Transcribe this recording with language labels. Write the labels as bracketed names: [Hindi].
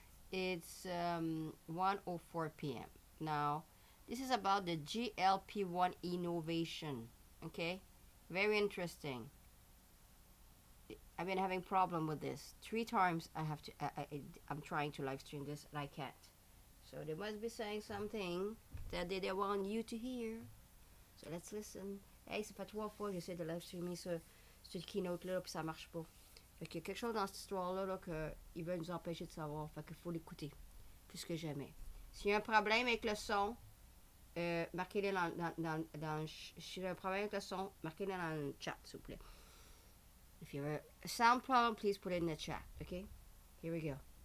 [English] It's 1:04 p.m. Now, this is about the GLP-1 innovation. Okay, very interesting. I've been having problem with this. 3 times I have to. I'm trying to live stream this and I can't. So they must be saying something that they don't want you to hear. So let's listen. [French] Hey, ça fait 3 fois que j'essaie de live streamer ce Keynote-là, puis ça marche pas. Fait qu'il y a quelque chose dans cette histoire-là là, qu'ils veulent nous empêcher de savoir. Fait qu'il faut l'écouter, plus que jamais. S'il y a un problème avec le son, marquez-le s'il y a un problème avec le son, marquez-le dans le chat, s'il vous plaît. [English] If you have a sound problem, please put it in the chat, okay? Here we go.